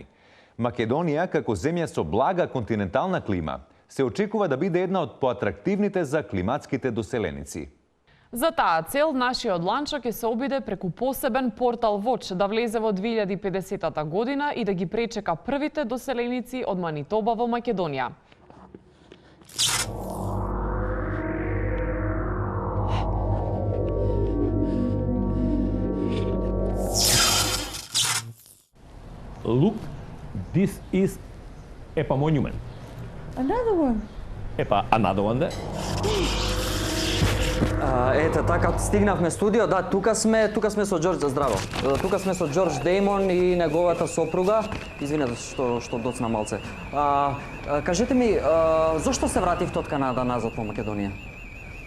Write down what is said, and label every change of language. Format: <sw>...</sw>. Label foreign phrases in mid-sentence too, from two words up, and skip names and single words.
<mk>Македонија, како земја со блага континентална клима, се очекува да биде една од поатрактивните за климатските доселеници. За таа цел, нашиот Ланчо ќе се обиде преку посебен портал Watch да влезе во 2050 година и да ги пречека првите доселеници од Манитоба во Македонија.</mk> <en>Look, this is EPA monument. Another one. EPA, another one there.</en> <mk>Ете така, стигнавме студио, да, тука сме со Џорџ, здраво. Тука сме со Џорџ Дејмон и неговата сопруга. Извинете што доцна малце. Кажете ми, зошто се вративте од Канада назад во Македонија?</mk>